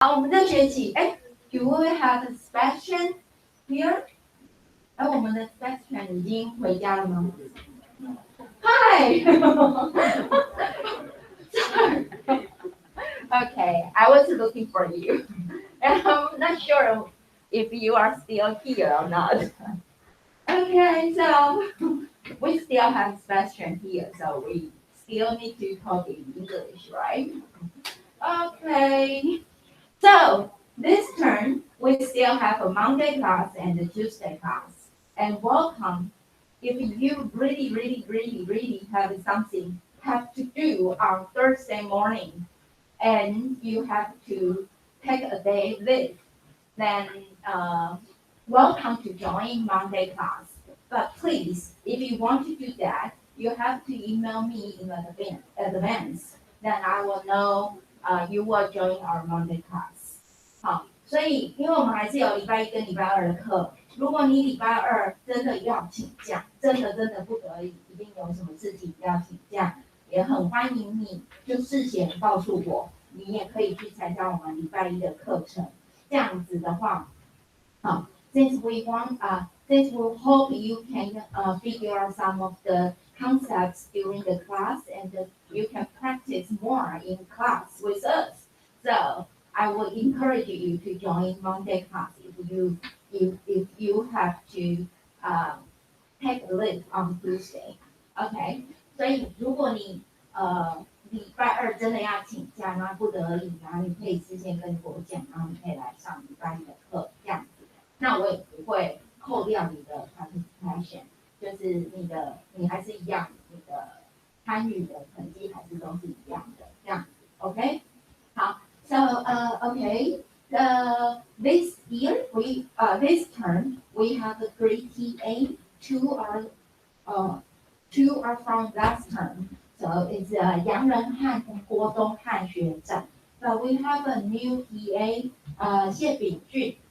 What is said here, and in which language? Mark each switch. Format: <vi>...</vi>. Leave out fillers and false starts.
<zh>好，我们这学期，</zh> <en>do we have a Sebastian here？</en> <zh>我们的 Sebastian 已经回家了吗？</zh> <en>Hi. Sorry. Okay, I was looking for you, and I'm not sure if you are still here or not. Okay, so we still have Sebastian here, so we still need to talk in English, right? Okay. So this term, we still have a Monday class and a Tuesday class. And welcome. If you really have something have to do on Thursday morning, and you have to take a day leave, then welcome to join Monday class. But please, if you want to do that, you have to email me in advance. Then I will know you will join our Monday class.</en> <zh>好，所以因为我们还是有礼拜一跟礼拜二的课，如果你礼拜二真的要请假，真的不得已，一定有什么事情要请假，也很欢迎你就事先告诉我，你也可以去参加我们礼拜一的课程。这样子的话，</zh> <en>since we hope you can figure out some of the concepts during the class and you can practice more in class with us. So I would encourage you to join Monday class if you have to take a leave on Tuesday.</en> <zh>OK， 所以如果你礼拜二真的要请假，那不得已，然后你可以事先跟我讲，然后你可以来上礼拜一的课这样子。那我也不会扣掉你的 participation， 就是你还是一样，你的参与的成绩还是都是一样的这样子。</zh> <en>OK， 好 ，so OK， this year this term we have 3 TA, two are from last term. So it's 杨仁汉</en> <zh>跟</zh> <en>郭东汉学长。 But we have a new TA, 谢炳俊。</en>